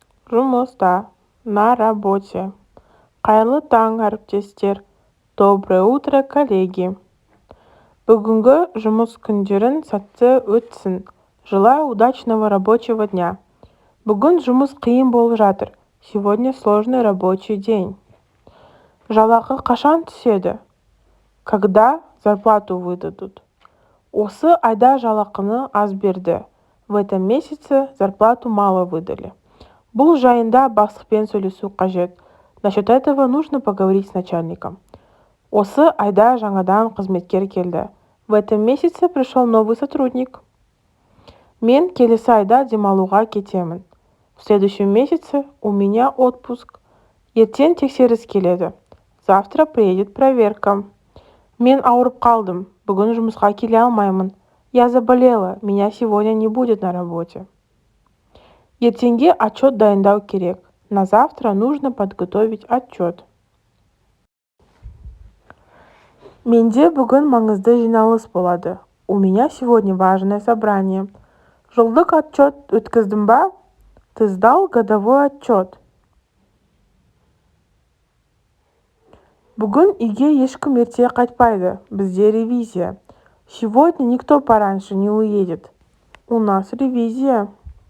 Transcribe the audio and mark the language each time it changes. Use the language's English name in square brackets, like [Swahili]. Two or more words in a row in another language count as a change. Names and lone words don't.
[Kazakh] Жұмыста, [Russian] на работе. [Kazakh] Қайырлы таң, әріптестер. [Russian] Доброе утро, коллеги. [Kazakh] Бүгінгі жұмыс күндерін сәтті өтсін. [Russian] Желаю удачного рабочего дня. [Kazakh] Бүгін жұмыс қиын болып жатыр. [Russian] Сегодня сложный рабочий день. [Kazakh] Жалақы қашан түседі? [Russian] Когда зарплату выдадут? [Kazakh] Осы айда жалақыны аз берді. [Russian] В этом месяце зарплату мало выдали. [Kazakh] Бұл жайында бастықпен сөйлесу қажет. [Russian] Насчет этого нужно поговорить с начальником. [Kazakh] Осы айда жаңадан қызметкер келді. [Russian] В этом месяце пришел новый сотрудник. [Kazakh] Мен келесі айда демалуға кетемін. [Russian] В следующем месяце у меня отпуск. [Kazakh] Ертең тексеріс келеді. [Russian] Завтра приедет проверка. [Kazakh] Мен ауырып қалдым. Бүгін жұмысқа келе алмаймын. [Russian] Я заболела. Меня сегодня не будет на работе. [Kazakh] Ертеңге отчет дайындау керек. [Russian] На завтра нужно подготовить отчет. [Kazakh] Менде бүгін маңызды жиналыс болады. [Russian] У меня сегодня важное собрание. [Kazakh] Жылдық отчет өткіздің ба? [Russian] Ты сдал годовой отчет. [Kazakh] Бүгін үйге ешкім ерте қайтпайды. Бізде ревизия. [Russian] Сегодня никто пораньше не уедет. У нас ревизия.